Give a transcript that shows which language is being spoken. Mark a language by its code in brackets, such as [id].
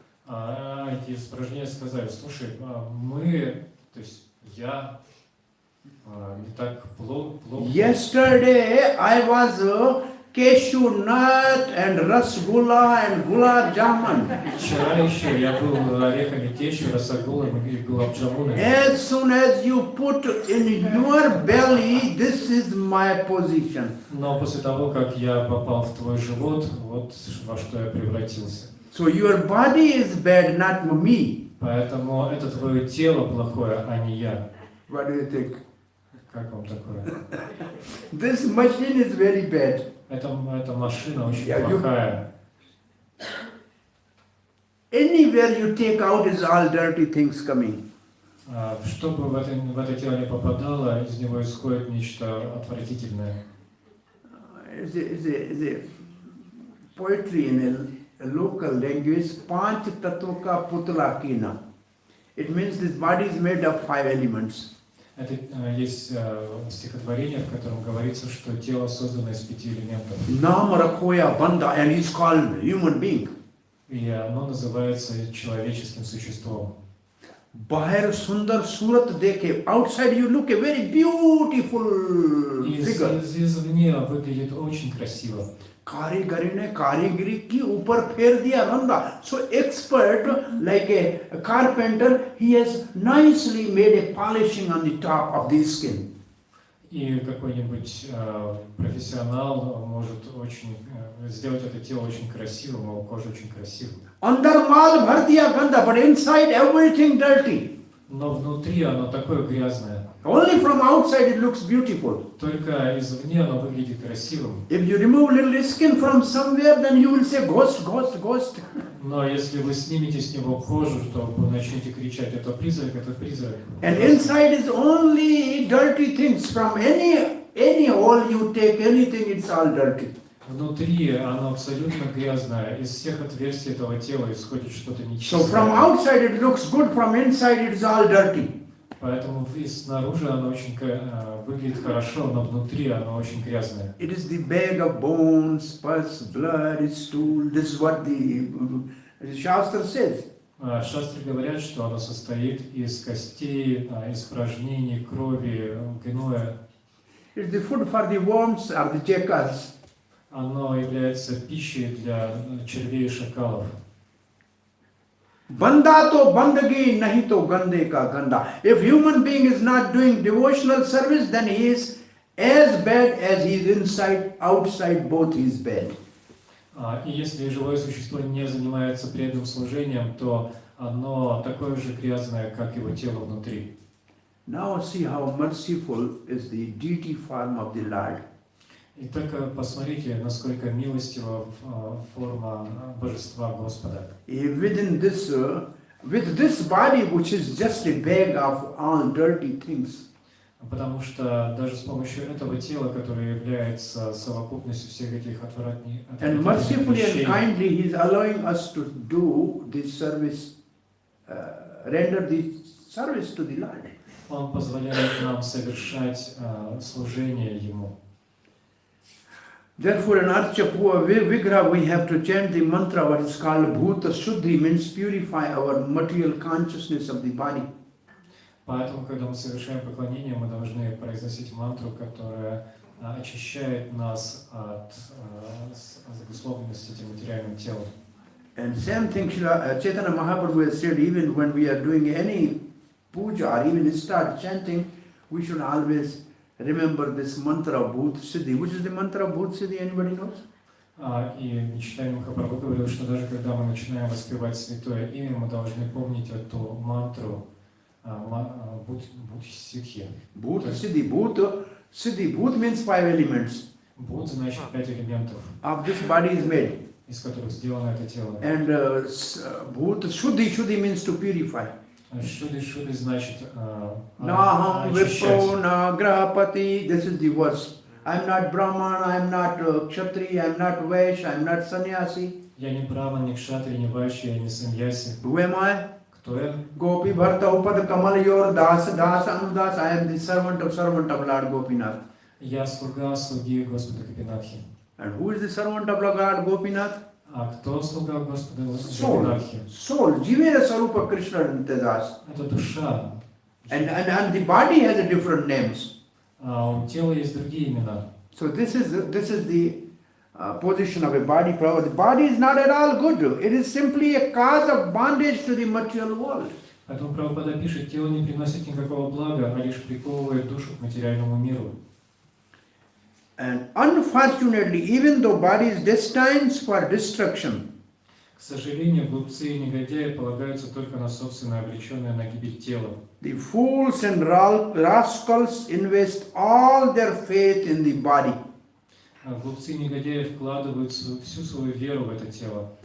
[ru] Эти испражнения сказали, слушай, мы, то есть я, не так плохо. [en] Yesterday I was cashew nut and rasgulla and gulab jamun. [ru] Вчера еще я был орехами кешью, расагулом и гулаб-джамуном. [en] As soon as you put in your belly, this is my position. [ru] Но после того, как я попал в твой живот, вот во что я превратился. [en] So your body is bad, not me. [ru] Поэтому это твое тело плохое, а не я. [en] What do you think? [ru] Как вам такое? [en] This machine is very bad. [ru] Эта машина очень [en] Yeah, [ru] плохая. [en] Anywhere you take out is all dirty things coming. [ru] Что бы в это тело не попадало, из него исходит нечто отвратительное. [en] It's a poetry in a local language, [hi] Panch Tattva Ka Putla Kina. [en] It means this body is made of 5 elements. [ru] Это есть стихотворение, в котором говорится, что тело создано из 5 элементов. [hi] Nam Rakhoya Banda, [en] and he's called human being. [ru] И оно называется человеческим существом. [hi] Bahar Sundar Surat dekhe, [en] outside you look a very beautiful figure. [ru] Извне выглядит очень красиво. [hi] कारीगरी ने कारीगरी की ऊपर फेर दिया रंदा. [en] So expert, like a carpenter, he has nicely made a polishing on the top of the skin. [ru] И какой-нибудь профессионал может очень сделать это тело очень красивым, его кожа очень красивой. [hi] अंदर माल भर दिया गंदा, [en] but inside everything dirty. [ru] Но внутри оно такое грязное. [en] Only from outside it looks beautiful. [ru] Только извне оно выглядит красивым. [en] If you remove little skin from somewhere, then you will say ghost, ghost, ghost. [ru] Но если вы снимете с него кожу, то вы начнете кричать, это призрак, это призрак. [en] And inside is only dirty things. From any hole you take anything, it's all dirty. [ru] Внутри оно абсолютно грязное. Из всех отверстий этого тела исходит что-то [en] So [ru] нечистое. [en] from outside it looks good, from inside it's all dirty. Поэтому и снаружи оно очень выглядит хорошо, но внутри оно очень грязное. It is the bag of bones, pus, blood, stool. This is what the shastra says. [ru] Шастры говорят, что оно состоит из костей, испражнений, крови, гноя. [en] It's the food for the worms or the jackals. [ru] Оно является пищей для червей и шакалов. [hi] Banda to bandagi, nahi to gande ka ganda. [en] If human being is not doing devotional service, then he is as bad as he is inside, outside, both he is bad. [ru] И если живое существо не занимается преданным служением, то оно такое же грязное, как его тело внутри. [en] Now see how merciful is the deity form of the Lord. [ru] И только посмотрите, насколько милостива форма божества Господа. [en] Within this, with this body, which is just a bag of all dirty things. [ru] Потому что даже с помощью этого тела, которое является совокупностью всех этих [en] And mercifully and kindly, He is allowing us to do this service, render the service to the Lord. [ru] Он позволяет нам совершать служение Ему. [en] Therefore, in Archapua Vigraha, we have to chant the mantra, what is called adhbhutta shuddhi, means purify our material consciousness of the body. [ru] Поэтому, когда мы совершаем поклонение, мы должны произносить мантру, которая очищает нас от обусловленности этим материальным телом. [en] And same thing Chaitanya Mahaprabhu has said, even when we are doing any puja or even start chanting, we should always remember this mantra of Bhut Siddhi. Which is the mantra of Bhut Siddhi? Anybody knows? [ru] И Чайтанья Махапрабху говорил, что даже когда мы начинаем воспевать святое имя, мы должны помнить эту мантру Бхут Сидхи. [en] Bhut Siddhi. Bhut Siddhi. Bhut means 5 elements. [ru] Бхут значит 5 элементов. [en] Of this body is made. [ru] из которых сделано это тело. [en] And bhut, shuddhi means to purify. [ru] Шуды значит [sa] Naham [ru] очищать. [sa] vipro na grahapati. [en] This is the verse. I'm not Brahman, I'm not Kshatriya, I'm not Vaishya, I'm not sannyasi. [ru] Я не браман, не кшатри, не вайши, я не саньяси. [en] Who am I? [ru] Кто я? [sa] Gopi Bharta Upad Kamal Yor Das Das Anudas. [en] I am the servant of Lord Gopinath. [ru] Я слуга слуги Господа Гопинатхи. [en] And who is the servant of Lord Gopinath? [ru] А кто слуга Господа [en] Soul. [ru] Гопинатхи? [bn] Soul. Jivera Sarupa Krishna Nityadas. [ru] Это душа. [en] And the body has a different names. [ru] А у тела есть другие имена. [en] So this is the position of a body. The body is not at all good. It is simply a cause of bondage to the material world. [ru] Поэтому Прабхупада пишет, тело не приносит никакого блага, а лишь приковывает душу к материальному миру. [en] And unfortunately, even though body is destined for destruction, [ru] К сожалению, глупцы и негодяи полагаются только на собственное обреченное на гибель тело. [en] the fools and rascals invest all their faith in the body [ru] А глупцы и негодяи вкладывают всю свою веру в это тело.